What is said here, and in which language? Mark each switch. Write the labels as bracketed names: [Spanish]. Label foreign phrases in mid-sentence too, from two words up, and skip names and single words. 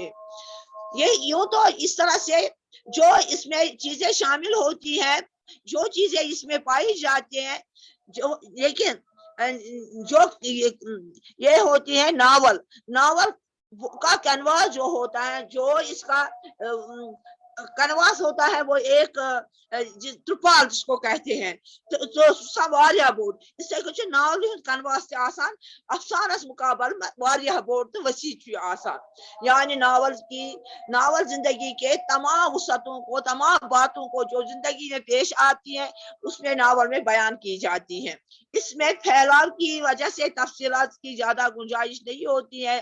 [Urdu] یہ یوں تو اس طرح سے جو اس میں چیزیں شامل ہوتی ہیں, جو چیزیں اس میں پائی جاتی ہیں, جو لیکن جو یہ ہوتی ہے ناول کا کینواس جو ہوتا ہے, جو اس کا کنواس ہوتا ہے, وہ ایک ترپال جس کو کہتے ہیں, تو [Kashmiri] واریاہ بوڑ, اس سے کچھ ناول کنواس آسان, افسانس مقابل واریاہ بوڑ تو وسیع آسان. [Urdu] یعنی ناول زندگی کے تمام وسعتوں کو, تمام باتوں کو جو زندگی میں پیش آتی ہیں, اس میں ناول میں بیان کی جاتی ہیں. اس میں پھیلاؤ کی وجہ سے تفصیلات کی زیادہ گنجائش نہیں ہوتی ہے.